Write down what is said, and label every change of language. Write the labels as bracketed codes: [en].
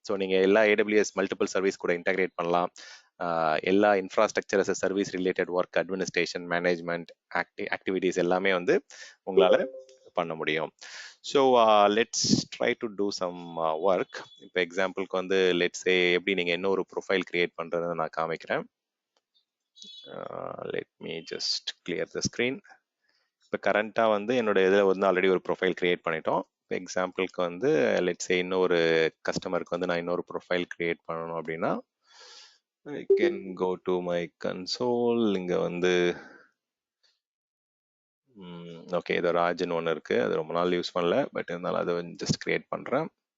[ta] So நீங்கள் எல்லா AWS multiple service கூட இன்டகிரேட் பண்ணலாம். எல்லா infrastructure as service related work, administration, management activities எல்லாமே வந்து உங்களால் பண்ண முடியும். So [en] Let's try to do some work. [ta] இப்போ எக்ஸாம்பிளுக்கு வந்து லெட்ஸ் சே எப்படி நீங்கள் இன்னொரு ப்ரொஃபைல் கிரியேட் பண்ணுறதை நான் காமிக்கிறேன். [en] let me just clear the screen. [ta] இப்போ கரண்ட்டாக வந்து என்னோட இதில் வந்து ஆல்ரெடி ஒரு ப்ரொஃபைல் கிரியேட் பண்ணிட்டோம். இப்போ எக்ஸாம்பிளுக்கு வந்து லெட்ஸ் சே இன்னொரு கஸ்டமருக்கு வந்து நான் இன்னொரு ப்ரொஃபைல் கிரியேட் பண்ணணும் அப்படின்னா [en] I can go to my console. [ta] இங்கே வந்து ஓகே, இது ராஜன் ஒன்று இருக்கு, அது ரொம்ப நாள் யூஸ் பண்ணல, பட் இருந்தாலும் அதை ஜஸ்ட் கிரியேட் பண்ணுறேன்.